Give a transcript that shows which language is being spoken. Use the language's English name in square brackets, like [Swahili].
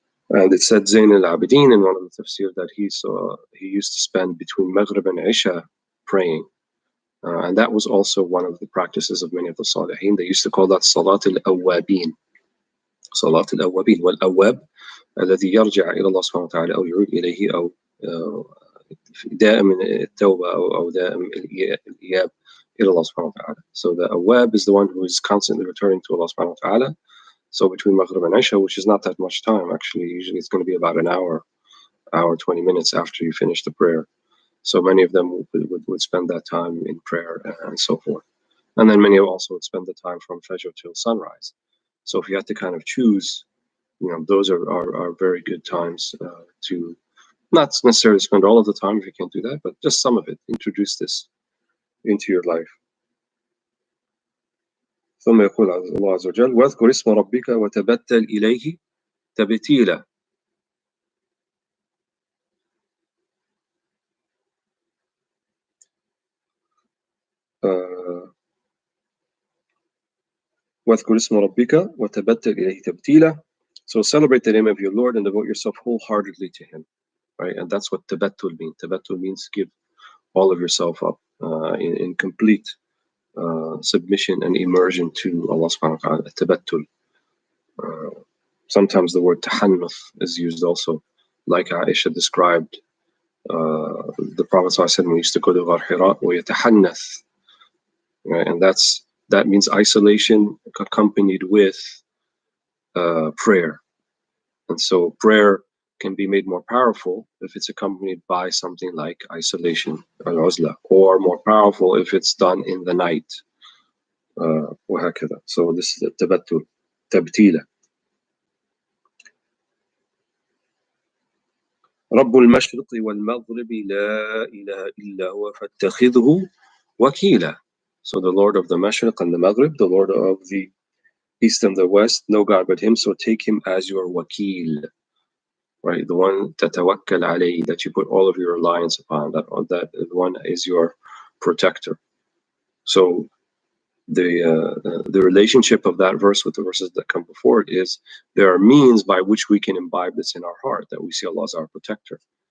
[English] And it said Zayn al-Abidin in one of the tafsir that he used to spend between Maghrib and Isha praying. And that was also one of the practices of many of the Salihin. They used to call that Salat al-Awwabin. Salat al-Awwabin. [Arabic] Wal-Awwab الذي يرجع إلى الله سبحانه وتعالى أو يعود إليه أو دائم التوبة أو دائم الإياب إلى الله سبحانه وتعالى. [English] So the Awwab is the one who is constantly returning to Allah subhanahu wa ta'ala. So between Maghrib and Isha, which is not that much time, actually, usually it's going to be about an hour, 20 minutes after you finish the prayer. So many of them would spend that time in prayer and so forth. And then many also would spend the time from Fajr till sunrise. So if you had to kind of choose, those are very good times to not necessarily spend all of the time if you can't do that, but just some of it. Introduce this into your life. [Arabic] ثم يقول الله عز وجل واذكر اسم ربك وتبتل إليه تبتيلا. واذكر اسم ربك وتبتل إليه تبتيلا. [English] So celebrate the name of your Lord and devote yourself wholeheartedly to Him, right? And that's what tabattul means. Tabattul means give all of yourself up in complete submission and immersion to Allah subhanahu wa ta'ala, tabattul. Sometimes the word tahannuth is used also, like Aisha described the Prophet ﷺ used to go to Ghar Hira ويتحنث, right? And that means isolation accompanied with prayer. And so prayer can be made more powerful if it's accompanied by something like isolation, al-uzla, or more powerful if it's done in the night. وهكذا. So this is the tabattul, tabtila. [Arabic] رب المشرق والمغرب لا إله إلا هو فاتخذه وكيلا. [English] So the Lord of the Mashriq and the Maghrib, the Lord of the East and the West, no God but Him, so take Him as your wakil, right? The one tatawakkal alayhi, that you put all of your reliance upon, that one is your protector. So the relationship of that verse with the verses that come before it is there are means by which we can imbibe this in our heart, that we see Allah as our protector.